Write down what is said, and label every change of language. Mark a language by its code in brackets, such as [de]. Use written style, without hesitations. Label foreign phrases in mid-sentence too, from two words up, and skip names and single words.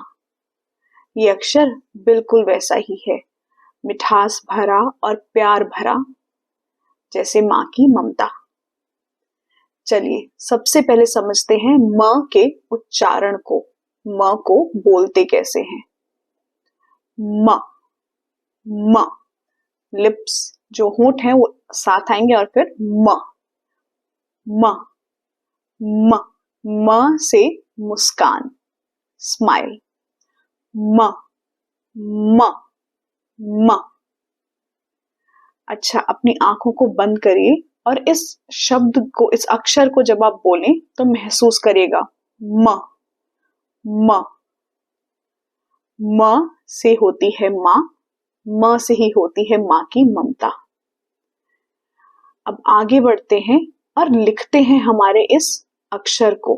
[hi] ये अक्षर बिल्कुल वैसा ही है, मिठास भरा और प्यार भरा, जैसे माँ की ममता। चलिए सबसे पहले समझते हैं म के उच्चारण को। म को बोलते कैसे हैं। म। म। लिप्स जो होंठ हैं वो साथ आएंगे और फिर म। म। म। म से मुस्कान, स्माइल। म। म। म। अच्छा, अपनी आंखों को बंद करिए और इस शब्द को, इस अक्षर को जब आप बोलें तो महसूस करिएगा। म। म। म से होती है माँ। म से ही होती है माँ की ममता। अब आगे बढ़ते हैं और लिखते हैं हमारे इस अक्षर को।